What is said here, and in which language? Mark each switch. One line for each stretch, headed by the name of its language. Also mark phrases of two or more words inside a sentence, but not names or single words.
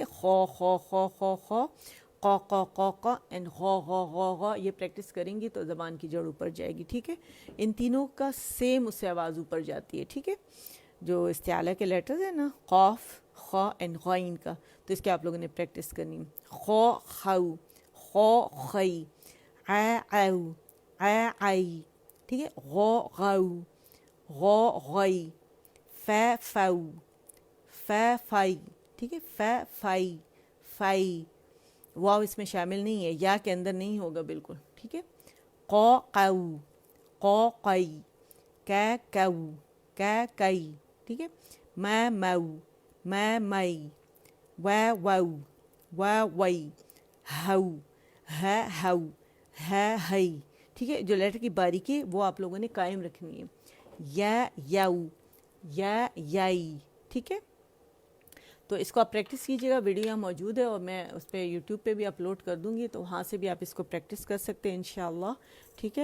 Urdu: خو خو خو خو خو. قو اینڈ غو. یہ پریکٹس کریں گی تو زبان کی جڑ اوپر جائے گی، ٹھیک ہے. ان تینوں کا سیم اس سے آواز اوپر جاتی ہے، ٹھیک ہے. جو استعالہ کے لیٹرز ہیں نا، قاف خا اینڈ غین کا، تو اس کے آپ لوگوں نے پریکٹس کرنی. خو خو. خو خی. او آئی، ٹھیک ہے. غو غو. غو غئی. فو فائی، ٹھیک ہے. فائی فائی. واو اس میں شامل نہیں ہے، یا کے اندر نہیں ہوگا بالکل، ٹھیک ہے. قو قو. قو قئی. کو کئی، ٹھیک ہے. مو مئی. وو وئی. ہو ہو ہئی، ٹھیک ہے. جو لیٹر کی باریکی وہ آپ لوگوں نے قائم رکھنی ہے. یو یائی، ٹھیک ہے. تو اس کو آپ پریکٹس کیجیے گا. ویڈیو یہاں موجود ہے اور میں اس پہ یوٹیوب پہ بھی اپلوڈ کر دوں گی، تو وہاں سے بھی آپ اس کو پریکٹس کر سکتے ہیں
Arabic: انشاءاللہ،
Urdu: ٹھیک ہے.